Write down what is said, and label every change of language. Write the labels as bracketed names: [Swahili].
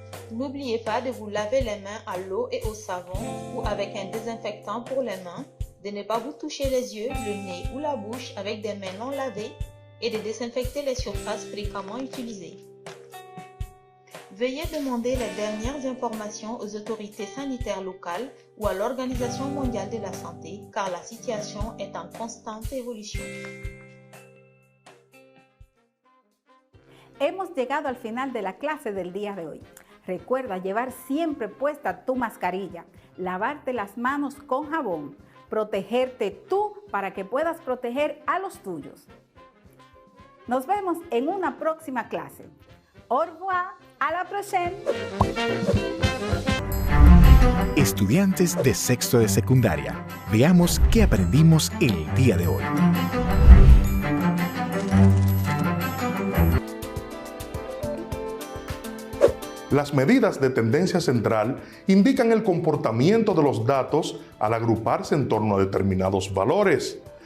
[French] N'oubliez pas de vous laver les mains à l'eau et au savon ou avec un désinfectant pour les mains, de ne pas vous toucher les yeux, le nez ou la bouche avec des mains non lavées et de désinfecter les surfaces fréquemment utilisées. Veuillez demander les dernières informations aux autorités sanitaires locales ou à l'Organisation mondiale de la santé, car la situation est en constante évolution. [Spanish] Hemos llegado al final de la clase del día de hoy. Recuerda llevar siempre puesta tu mascarilla, lavarte las manos con jabón, protegerte tú para que puedas proteger a los tuyos. Nos vemos en una próxima clase. [French] Au revoir, à la prochaine. [Spanish] Estudiantes de sexto de secundaria, veamos qué aprendimos el día de hoy. Las medidas de tendencia central indican el comportamiento de los datos al agruparse en torno a determinados valores.